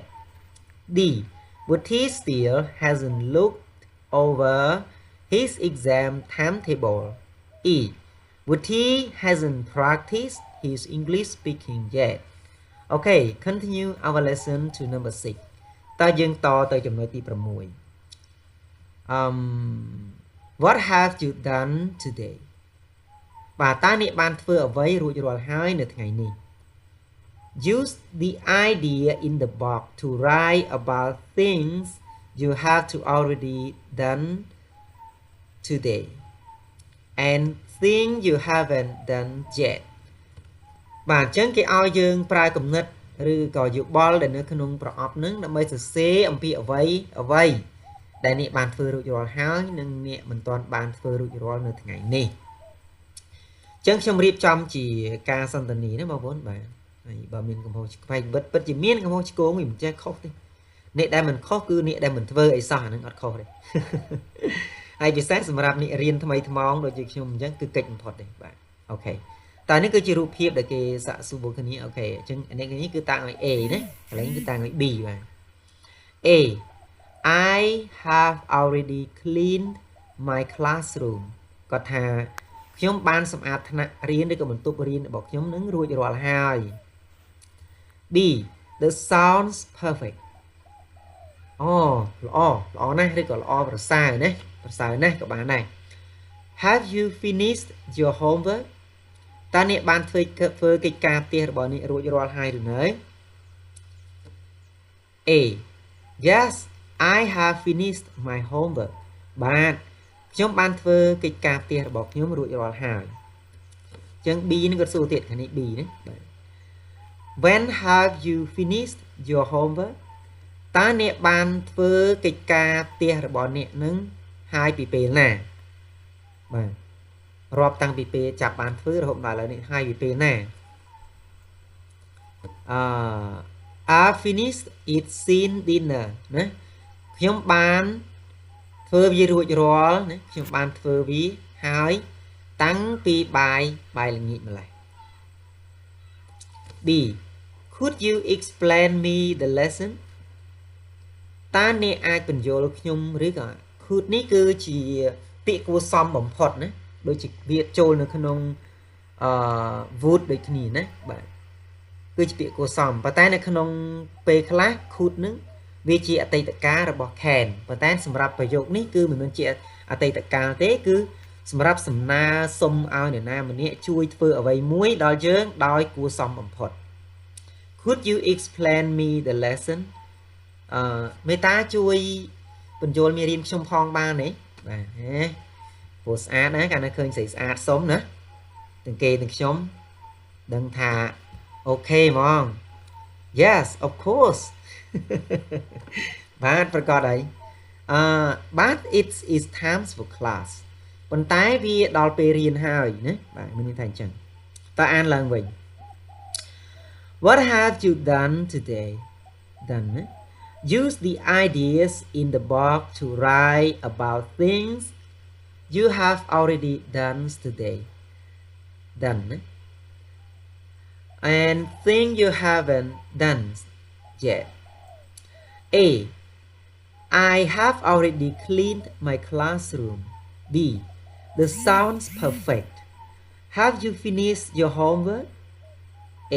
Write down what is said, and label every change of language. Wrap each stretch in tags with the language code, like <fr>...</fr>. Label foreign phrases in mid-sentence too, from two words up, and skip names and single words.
<en>D. Wuthi still hasn't looked over his exam timetable. E. Wuthi hasn't practiced his English speaking yet. Okay, continue our lesson to number 6.</en> <km>តើយើងតទៅចំណុចទី6</km> <en>What have you done today?</en> <km>បាទតើអ្នកបានធ្វើអ្វីរួចរាល់ហើយនៅថ្ងៃនេះ</km> <en>Use the idea in the box to write about things you have to already done today and things you haven't done yet</en> <km>បាទអញ្ចឹងគេឲ្យយើងប្រើគំនិតឬក៏យោបល់ដែលនៅក្នុងប្រអប់ហ្នឹងដើម្បី សរសេរអំពីអ្វីដែលអ្នកបានធ្វើរួចរាល់ហើយនិងអ្នកមិនទាន់បានធ្វើរួចរាល់នៅថ្ងៃនេះអញ្ចឹងខ្ញុំរៀបចំជាការសន្ទនាណាបងប្អូនបាទហើយបើមានកំហុសផ្នែកពិតជា មានកំហុសឆ្គងវាមិនចេះខុសទេអ្នកដែលមិនខុសគឺអ្នកដែលមិនធ្វើអីសោះអាហ្នឹងអត់ខុសទេហើយពិសេសសម្រាប់អ្នករៀនថ្មីថ្មងដូចជាខ្ញុំអ ញ្ចឹងគឺកិច្ចបំផុតទេបាទអូខេតែនេះគឺជារូបភាពដែលគេសាកសួរគ្នាអូខេអញ្ចឹង អ្នកនេះគឺតាំងឲ្យ A ណាកន្លែងគឺតាំងឲ្យ B បាទ</km> <en>A I have already cleaned my</en> <km>classroom គាត់ថាខ្ញុំបានសម្អាតថ្នាក់រៀនឬក៏បន្ទប់រៀនរបស់ខ្ញុំនឹងរួចរាល់ហើយ</km> <en>B the sounds perfect</en> <km>អូល្អណាស់ឬក៏ល្អប្រសើរណាក៏បានដែរ</km> <en>Have you finished your homework</en> <km>តើអ្នកបានធ្វើកិច្ចការផ្ទះរបស់អ្នករួចរាល់ហើយឬនៅ</km> <en>A Yes I have finished my homework</en> <km>បាទខ្ញុំបានធ្វើកិច្ចការផ្ទះរបស់ខ្ញុំរួចរាល់ហើយអញ្ចឹង B នេះគាត់សួរទៀតខាងនេះ B ណាបាទ</km> <en>When have you finished your homework</en> <km>តើអ្នកបានធ្វើកិច្ចការផ្ទះរបស់អ្នកនឹងហើយពីពេលណាបាទរាប់តាំងពីពេលចាប់បានធ្វើរហូតដល់ឥឡូវនេះហើយពីពេលណា</km> <en>I finished it since dinner</en> <km>ណាខ្ញុំបានធ្វើវារួចរាល់ណាខ្ញុំបានធ្វើវាហើយតាំងពីបាយល្ងាចម្ល៉េះ</km> <en>B Could you explain me the lesson</en> <km>តើអ្នកអាចបញ្យល់ ខ្ញុំឬក៏ could នេះគឺជាពាក្យគួរសមបំផុតណាដូចជាវាចូលនៅក្នុងwould ដូចគ្នាណាបាទគឺជាពាក្យគួរសម ប៉ុន្តែនៅក្នុងពេលខ្លះ could នឹងវាជាអតីតកាលរបស់ can ប៉ុន្តែសម្រាប់ប្រយោគនេះគឺ មិនមែនជាអតីតកាលទេគឺសម្រាប់សំណើសុំឲ្យអ្នកណាម្នាក់ជួយធ្វើអ្វីមួយដល់យើងដោយគួរសមបំផុត</km> <en>Could you explain me the lesson</en> <km>មេតាជួយបញ្យល់មេរៀនខ្ញុំផងបានទេបាទព្រោះស្អាតណាកាលណាឃើញស្រីស្អាតសុំណាទាំងគេទាំងខ្ញុំដឹងថាអូខេហ្មង</km> <en>Yes of course</en> <km>បាទប្រកាសហើយ</km> <en>but it is time for class</en> <km>ប៉ុន្តែវាដល់ពេលរៀនហើយណាបាទមានន័យថាអញ្ចឹងតើអានឡើងវិញ</km> <en>What have you done today done Use the ideas in the box to write about things you have already done today and things you haven't done yet A I have already cleaned my classroom B the sounds perfect Have you finished your homework A</en>